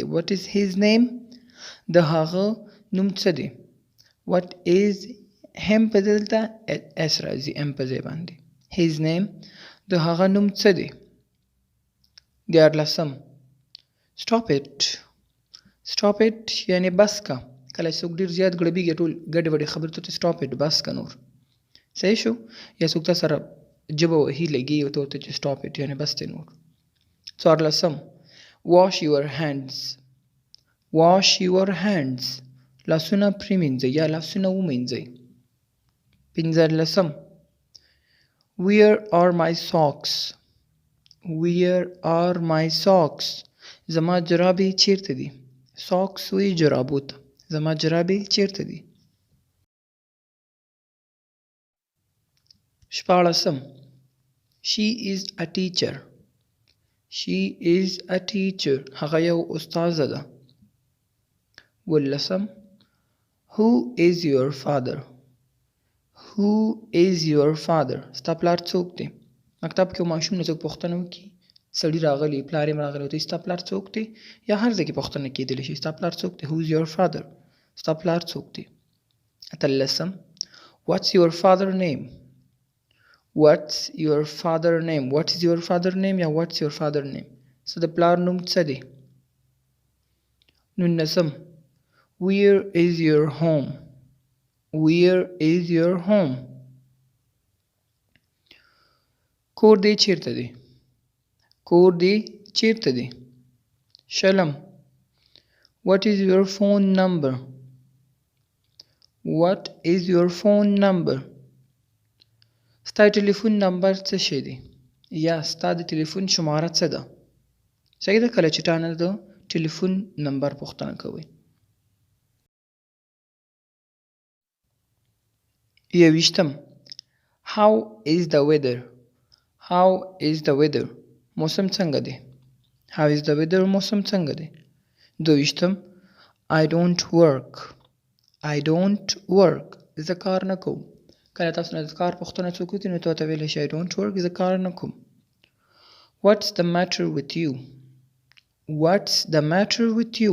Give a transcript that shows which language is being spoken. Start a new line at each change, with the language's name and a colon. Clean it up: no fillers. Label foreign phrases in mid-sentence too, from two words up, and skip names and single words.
English: what is his name.
Pashto: د هغه نوم څه دی.
English: what is
Pashto: هم په دلته اس راځي ام په ځای باندې.
English: his name
Pashto: د هغه نوم څه دی. دیارلسم
English: stop it. stop it
Pashto: یعنې بس که. کله چې څوک ډېر زیات ګړبېږي، ټول ګډې وډې خبرې ته
English: stop it
Pashto: بس که نور. صحیح شو؟ یا څوک تا سره ژبه وهي لګي او ته ورته چې
English: stop it
Pashto: یعنې بس دی نور.
English: څوارلسم wash your hands. wash your hands
Pashto: لاسونه پرېمینځئ یا لاسونه ومینځئ.
English: پنځلسم where are my socks. where are my socks.
Pashto: زما جرابې چیرته دي. socks وایي جرابو ته. زما جرابې چیرته دي. شپاړسم
English: she is a teacher. she is a teacher.
Pashto: هغه یو استاذه ده.
English: ولسم who is your father. who is your father.
Pashto: ستا پلار څوک دی. مکتب کې ماشوم نه څوک پوښتنه وکړي، سړي راغلی پلار یې راغلی، ورته ستا پلار څوک دی، یا هر ځای کې پوښتنه کېدلی شي ستا پلار څوک دی.
English: who is your father.
Pashto: ستا پلار څوک دی. اتلسم
English: what's your father name. what's your father name. what is your father name یا what's your father name.
Pashto: ستا د پلار نوم څه دی. نولسم
English: where is your home. where is your home.
Pashto: کور دې چیرته دی؟ کور دې چیرته دی؟ شلم.
English: What is your phone number? What is your phone number?
Pashto: ستا ټلیفون نمبر څه شی دی؟ یا ستا د ټلیفون شماره څه ده؟ صحیح ده کله چې تا نه د ټلیفون نمبر پوښتنه کوئ.
English: 21 How is the weather? How is the weather?
Pashto: موسم څنګه دی؟
English: How is the weather
Pashto: موسم څنګه دی؟
English: 22 I don't work. I don't work.
Pashto: زه کار نه کوم. کله تاسو نه د کار پوښتنه څوک وکړي نو تاسو ویلی شئ
English: I don't work.
Pashto: زه کار نه کوم.
English: What's the matter with you? What's the matter with you?